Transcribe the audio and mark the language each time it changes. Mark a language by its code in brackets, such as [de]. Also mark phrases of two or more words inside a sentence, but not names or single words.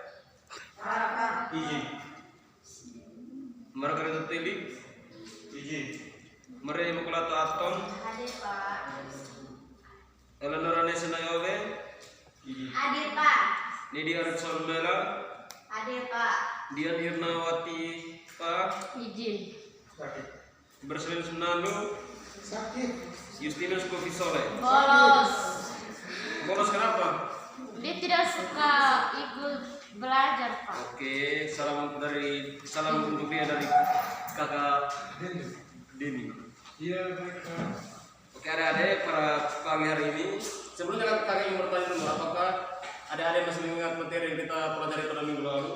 [id] Margareta Tili, Maria Immaculata Aton, Eleonora Nesena Yove, Nidi Arifson Bella, Dian Irnawati Pak, Berselin Sunando, Justinus Kofi Soleh. Bolos kenapa? Dia tidak suka ikut belajar, Pak. Oke, salam untuk dia dari kakak Dini. Oke, adik-adik, pada pagi hari ini sebelumnya kakak ingin bertanya dulu, apakah adik-adik masih mengingat materi yang kita pelajari pada minggu lalu?